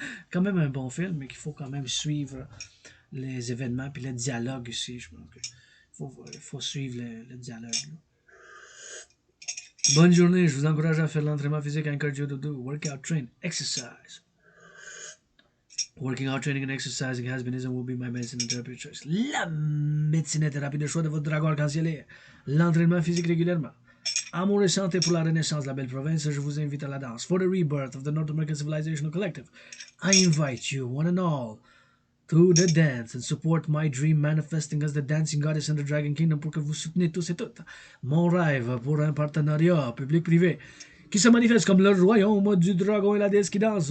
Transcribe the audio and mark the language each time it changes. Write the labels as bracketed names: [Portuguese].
[French] Quand même un bon film, mais qu'il faut quand même suivre les événements, puis le dialogue aussi. Je pense qu'il faut suivre le dialogue. Là. Bonne journée, je vous encourage à faire l'entraînement physique en cardio dodo, [English] workout, train, exercise. Working out, training and exercising has been, is and will be my medicine and therapy choice. [French] La médecine et thérapie de choix de votre dragon arc-en-ciel. L'entraînement physique régulièrement. Amour et santé pour la renaissance de la belle province, je vous invite à la danse. [English] For the rebirth of the North American Civilizational Collective, I invite you, one and all, to the dance and support my dream manifesting as the dancing goddess in the Dragon Kingdom [French] pour que vous soutenez tous et toutes mon rêve pour un partenariat public-privé qui se manifeste comme le royaume du dragon et la déesse qui danse.